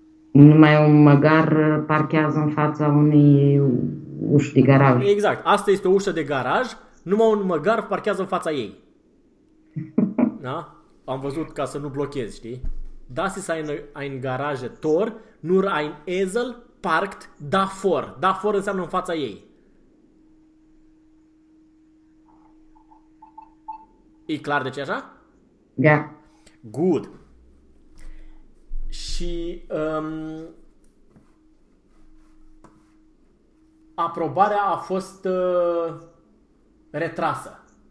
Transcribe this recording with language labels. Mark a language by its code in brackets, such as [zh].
[ro] Numai un măgar parchează în fața unei uși de garaj. Exact. Asta este o ușă de garaj, numai un măgar parchează în fața ei. Da? Am văzut ca să nu blochez, știi? [de] Das ist ein Garagetor, nur ein Esel parked davor. [ro] Davor înseamnă în fața ei. E clar de ce așa? Da. Good. Și aprobarea a fost retrasă.